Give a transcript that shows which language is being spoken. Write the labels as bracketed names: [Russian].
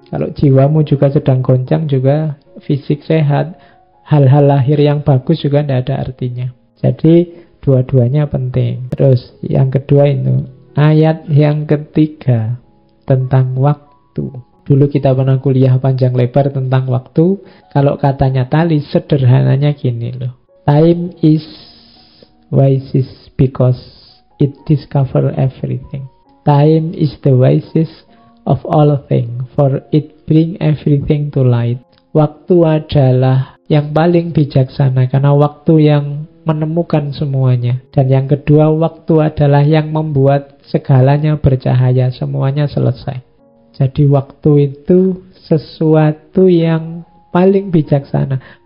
[Indonesian] Kalau jiwamu juga sedang goncang, juga fisik sehat, hal-hal lahir yang bagus juga tidak ada artinya. Jadi dua-duanya penting. Terus yang kedua itu, ayat yang ketiga tentang waktu. Dulu kita pernah kuliah panjang lebar tentang waktu. Kalau katanya Thalles, sederhananya gini loh. [English] Time is wisest because it discover everything. Time is the wisest of all things, for it bring everything to light. [Indonesian] Waktu adalah yang paling bijaksana, karena waktu yang menemukan semuanya. Dan yang kedua, waktu adalah yang membuat segalanya bercahaya, semuanya selesai. Jadi waktu itu sesuatu yang paling bijaksana.